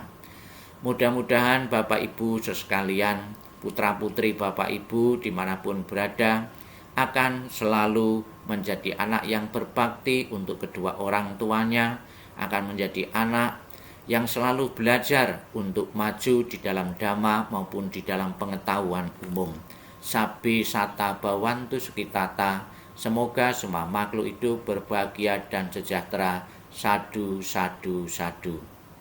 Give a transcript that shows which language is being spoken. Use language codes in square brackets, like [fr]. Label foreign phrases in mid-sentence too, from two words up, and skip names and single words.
[id] Mudah-mudahan Bapak Ibu sekalian, putra-putri Bapak Ibu dimanapun berada, akan selalu menjadi anak yang berbakti untuk kedua orang tuanya, akan menjadi anak yang selalu belajar untuk maju di dalam dhamma maupun di dalam pengetahuan umum. [pi] Sabbi sata bhavantu sukhitata. [id] Semoga semua makhluk hidup berbahagia dan sejahtera. [pi] Sadu, sadu, sadu.